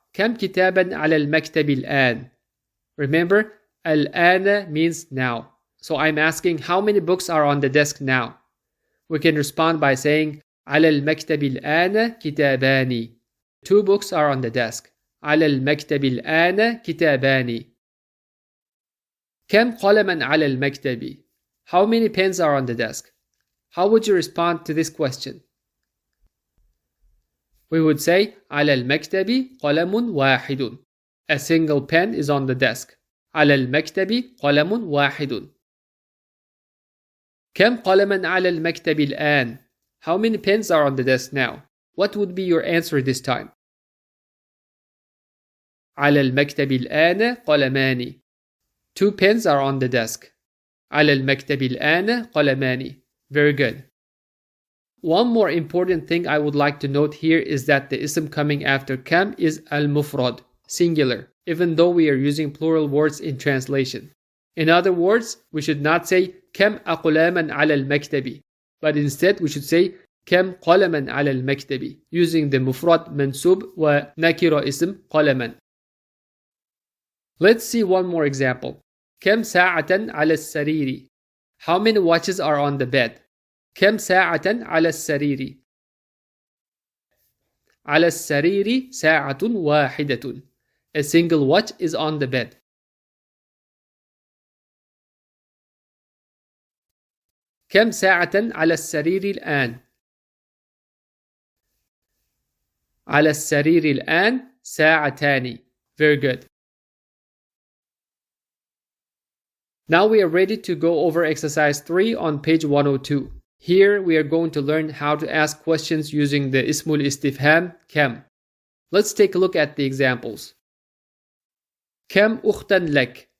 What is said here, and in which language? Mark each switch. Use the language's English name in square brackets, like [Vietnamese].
[Arabic] كم كتابا على المكتب الآن? [English] Remember, الآن means now. So I'm asking how many books are on the desk now. We can respond by saying [Arabic] على المكتب الآن كتابان. [English] Two books are on the desk. على المكتب الآن كتابان. كم قلما على المكتب? How many pens are on the desk? How would you respond to this question? We would say [Arabic] على المكتب قلم واحد. [English] A single pen is on the desk. [Arabic] على المكتب قلم واحد. كم قلما على المكتب الآن? [English] How many pens are on the desk now? What would be your answer this time? [Arabic] على المكتب الآن قلمان. [English] Two pens are on the desk. [Arabic] على المكتب الآن قلمان. [English] Very good. One more important thing I would like to note here is that the ism coming after KAM is al-mufrad, singular, even though we are using plural words in translation. In other words, we should not say [Arabic] كم أقلاما على المكتب, [English] but instead we should say [Arabic] كم قلما على المكتب, [English] using the mufrad mansub wa nakira ism قلما. Let's see one more example. [Arabic] كم ساعة على السرير? [English] How many watches are on the bed? [Arabic] كم ساعة على السرير؟ على السرير ساعة واحدة. [English] A single watch is on the bed. [Arabic] كم ساعة على السرير الآن؟ على السرير الآن ساعتان. [English] Very good. Now we are ready to go over exercise 3 on page 102. Here we are going to learn how to ask questions using the ISMU-LISTIFHAAM KAM. Let's take a look at the examples. [Arabic] كم أختا لك?